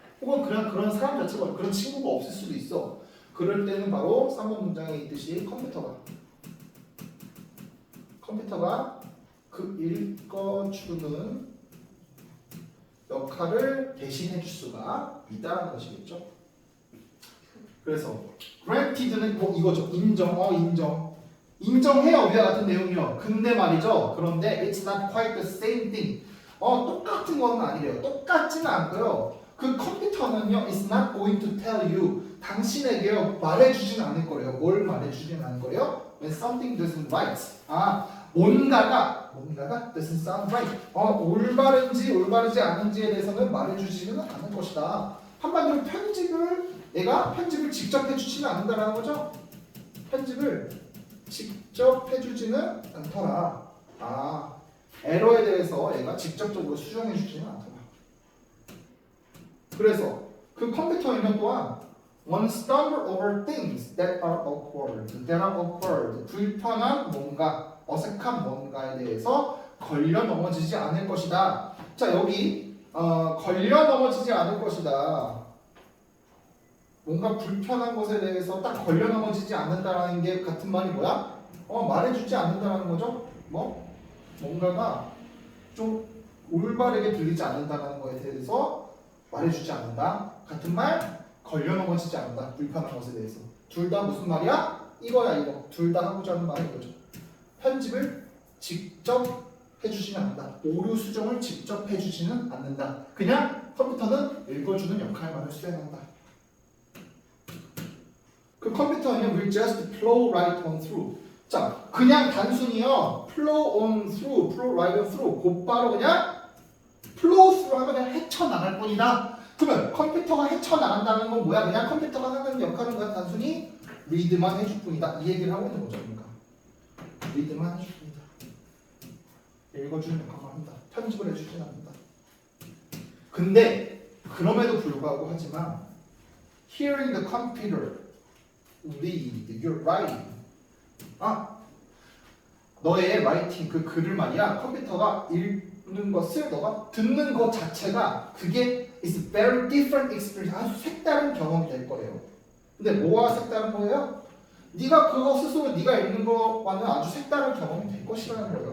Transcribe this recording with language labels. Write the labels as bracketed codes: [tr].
[ko] 혹은 그냥 그런 사람 자체가 그런 친구가 없을 수도 있어. 그럴 때는 바로 3번 문장에 있듯이 컴퓨터가 그 읽어주는 역할을 대신해 줄 수가 있다는 것이겠죠. 그래서 granted는 뭐 이거죠. 인정. 인정해요. 위와 같은 내용이요. 근데 말이죠. 그런데 it's not quite the same thing. 똑같은 건 아니래요. 똑같지는 않고요. 그 컴퓨터는요, it's not going to tell you. 당신에게요, 말해주진 않을 거예요. 뭘 말해주진 않을 거예요? [en] When something doesn't right. 뭔가가 doesn't sound right. [ko] 올바른지 올바르지 않은지에 대해서는 말해주지는 않을 것이다. 한마디로 편집을 직접 해주지는 않는다라는 거죠. 편집을 직접 해주지는 않더라. 에러에 대해서 얘가 직접적으로 수정해주지는 않더라. 그래서 그 컴퓨터에는 또한 one stumble over things that are awkward. 불편한 뭔가, 어색한 뭔가에 대해서 걸려 넘어지지 않을 것이다. 자, 여기 걸려 넘어지지 않을 것이다. 뭔가 불편한 것에 대해서 딱 걸려 넘어지지 않는다라는 게 같은 말이 뭐야? 말해주지 않는다라는 거죠. 뭔가가 좀 올바르게 들리지 않는다라는 거에 대해서 말해주지 않는다. 같은 말, 걸려 넘어지지 않는다. 불편한 것에 대해서. 둘 다 무슨 말이야? 이거야 이거. 둘 다 하고자 하는 말이 이거죠. 편집을 직접 해주지는 않는다. 오류 수정을 직접 해주지는 않는다. 그냥 컴퓨터는 읽어주는 역할만을 수행한다. 그 컴퓨터는 will just flow right on through. 자, 그냥 단순히요 flow on through, flow right on through, 곧바로 그냥 flow through 하면 그냥 헤쳐나갈 뿐이다. 그러면 컴퓨터가 헤쳐나간다는 건 뭐야? 그냥 컴퓨터가 하는 역할은 그냥 단순히 리드만 해줄 뿐이다. 이 얘기를 하고 있는 거죠. 그러니까 리드만 해줄 뿐이다. 읽어주는 역할만 한다. 편집을 해주진 않는다. 근데 그럼에도 불구하고 하지만 hearing the computer read your writing. 너의 writing 그 글을 말이야. 컴퓨터가 읽는 것을 너가 듣는 것 자체가 그게 is very different experience. 아주 색다른 경험이 될 거예요. 근데 뭐가 색다른 거예요? 네가 그거 스스로 네가 읽는 것과는 아주 색다른 경험이 될 것이라는 거예요.